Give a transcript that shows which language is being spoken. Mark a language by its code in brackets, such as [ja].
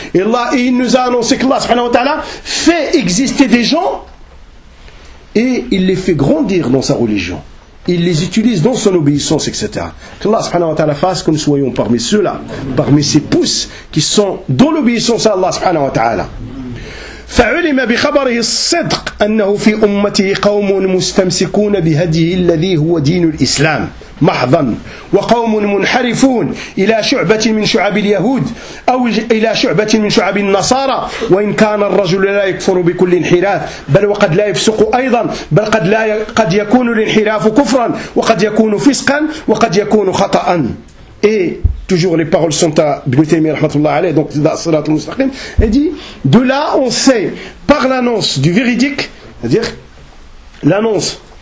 [fr] Et là, il nous a annoncé que Allah [ar] subhanahu wa ta'ala [fr] fait exister des gens et il les fait grandir dans sa religion. Il les utilise dans son obéissance, etc. Que Allah [ar] subhanahu wa ta'ala [fr] fasse que nous soyons parmi ceux-là, parmi ces pousses qui sont dans l'obéissance à Allah subhanahu wa ta'ala. [ar] فعلم بخبره الصدق أنه في أمته قوم مستمسكون بهديه الذي هو دين الإسلام محضا وقوم منحرفون إلى شعبة من شعب اليهود أو إلى شعبة من شعب النصارى وإن كان الرجل لا يكفر بكل انحراف بل وقد لا يفسق أيضا بل قد, لا ي... قد يكون الانحراف كفرا وقد يكون فسقا وقد يكون خطأا إيه [fr] Toujours les paroles sont à Ibn Taymiyyah [ar] rahmatullah alayh, [fr] donc dans Sirat al-Mustaqim, il dit, de là on sait, par l'annonce du véridique, c'est-à-dire l'annonce